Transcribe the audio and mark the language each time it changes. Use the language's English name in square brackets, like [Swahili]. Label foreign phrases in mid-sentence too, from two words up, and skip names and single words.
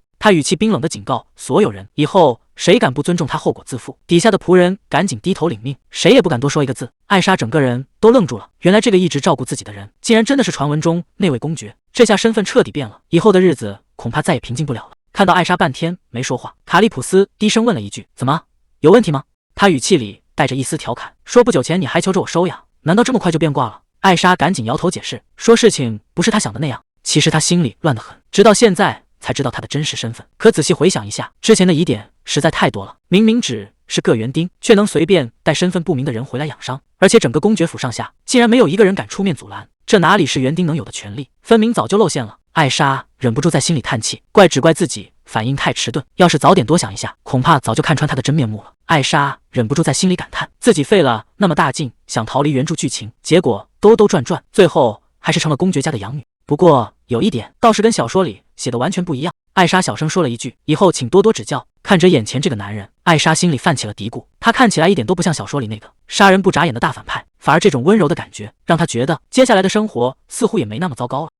[Chinese] 他語氣冰冷地警告所有人，以後誰敢不尊重他，後果自負。底下的僕人趕緊低頭領命，誰也不敢多說一個字。艾莎整個人都愣住了，原來這個一直照顧自己的人，竟然真的是傳聞中那位公爵。這下身份徹底變了，以後的日子恐怕再也平靜不了了。看到艾莎半天沒說話，卡利普斯低聲問了一句：“怎麼？有問題嗎？” 他語氣裡帶着一絲調侃，說：“不久前你還求着我收養，難道這麼快就變卦了？” 艾莎趕緊搖頭解釋，說事情不是他想的那樣。其實他心裡亂得很，直到現在才知道他的真實身份。可仔細回想一下，之前的疑點實在太多了。明明只是個園丁，卻能隨便帶身份不明的人回來養傷，而且整個公爵府上下竟然沒有一個人敢出面阻攔，這哪裡是園丁能有的權利？分明早就露餡了。艾莎忍不住在心裡嘆氣，只怪自己反應太遲鈍，要是早點多想一下，恐怕早就看穿他的真面目了。艾莎忍不住在心裡感嘆，自己費了那麼大勁想逃離原著劇情，結果兜兜轉轉，最後還是成了公爵家的養女。不過有一點倒是跟小說裡寫的完全不一樣。艾莎小聲說了一句：“以後請多多指教。”看着眼前這個男人，艾莎心裡泛起了嘀咕，他看起來一點都不像小說裡那個殺人不眨眼的大反派，反而這種溫柔的感覺讓他覺得接下來的生活似乎也沒那麼糟糕了。